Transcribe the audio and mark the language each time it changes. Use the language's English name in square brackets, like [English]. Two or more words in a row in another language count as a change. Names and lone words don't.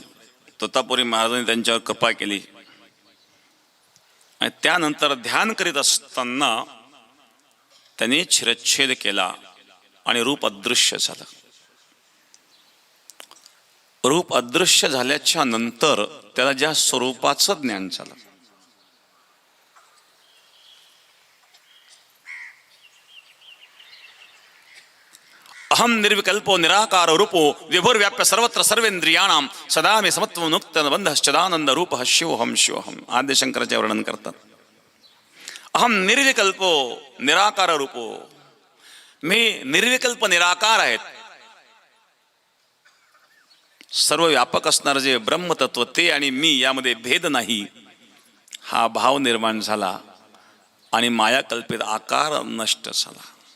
[Marathi] तोतापुरी महाराजांनी त्यांच्यावर कृपा केली. आणि त्यानंतर ध्यान करीत असताना त्यांनी शिरच्छेद केला आणि रूप अदृश्य झालं. रूप अदृश्य झाल्याच्या नंतर त्याला ज्या स्वरूपाचं ज्ञान झालं, [Sanskrit] अहम निर्विकल्पो निराकार रूपो विभुर्व्याप्य सर्वत्र सर्वेंद्रियाणाम सदा मे समत्व मुक्त बंधश्चदानंद रूप शिवोहम शिवोहम. [Marathi] आद्य शंकराचे वर्णन करतात. [Sanskrit] अहम निर्विकल्पो निराकार रूपो, [Marathi] मी निर्विकल्प निराकार आहेत. सर्व व्यापक असणारं जे ब्रह्मतत्व ते आणि मी यामध्ये भेद नाही, हा भाव निर्माण झाला आणि माया कल्पित आकार नष्ट झाला.